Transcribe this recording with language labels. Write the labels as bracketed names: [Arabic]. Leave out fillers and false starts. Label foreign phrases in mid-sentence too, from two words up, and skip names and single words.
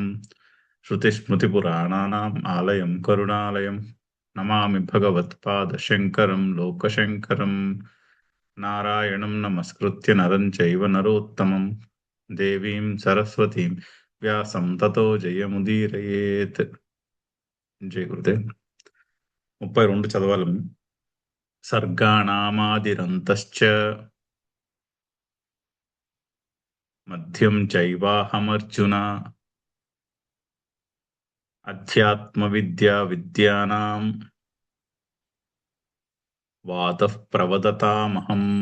[Sanskrit] श्रुतिस्मृतिपुराणानाम् आलयं करुणालयम् नमामि भगवत्पादशङ्करं लोकशङ्करम्। नारायणं नमस्कृत्य नरं चैव नरोत्तमं देवीं सरस्वतीं व्यासं ततो जयमुदीरयेत्। [Hindi] जय गुरुदेव. [Telugu] 32 చదవాలి. [Sanskrit] సర్గాణామాదిరంతశ్చ మధ్యం చైవాహమర్జున అధ్యాత్మ విద్యా విద్యానాం వాతః ప్రవదతామహం.